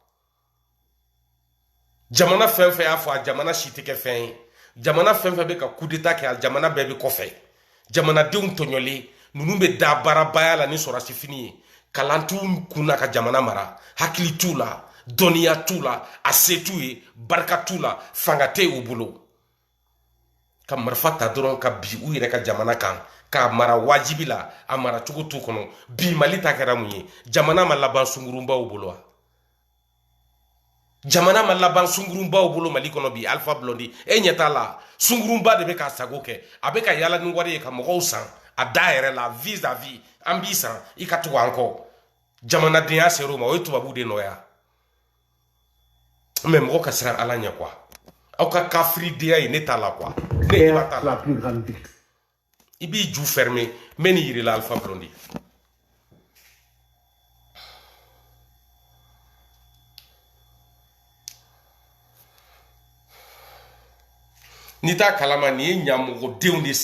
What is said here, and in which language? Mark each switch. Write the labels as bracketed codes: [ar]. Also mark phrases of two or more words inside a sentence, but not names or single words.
[bm] jamana fɛn fɛn y'a fɔ a jamana si tɛ kɛ fɛn ye jamana fɛn fɛn bɛ ka coup d'état kɛ a jamana bɛɛ bɛ kɔfɛ jamanadenw tɔɲɔlen ninnu bɛ da baarabaya la ni sɔrɔsi fini ye kalan t'u kunna ka jamana mara hakili t'u la dɔnniya t'u la a se t'u ye barika t'u la fanga tɛ u bolo ka marifa ta dɔrɔn ka bi u yɛrɛ ka jamana kan k'a mara wajibi la a mara cogo t'u kɔnɔ bi Mali ta kɛra mun ye jamana ma laban sungurunbaw bolo wa jamana ma laban sungurunbaw bolo Mali kɔnɔ bi Alpha Blondy e ɲɛ t'a la sungurunba de bɛ k'a sago kɛ a bɛ ka yala ni wari ye ka mɔgɔw san a da yɛrɛ la vis-à-vis an b'i san i ka tugu an kɔ jamanadenya ser'o ma o ye tubabu de nɔya mais mɔgɔ ka siran Ala ɲɛ quoi aw ka kafiridenya ye ne t'a la quoi [fr] la plus grande victoire [bm] i b'i ju fermer n bɛ nin yir'i la Alpha Blondy n'i t'a kalama nin ye ɲamɔgɔdenw de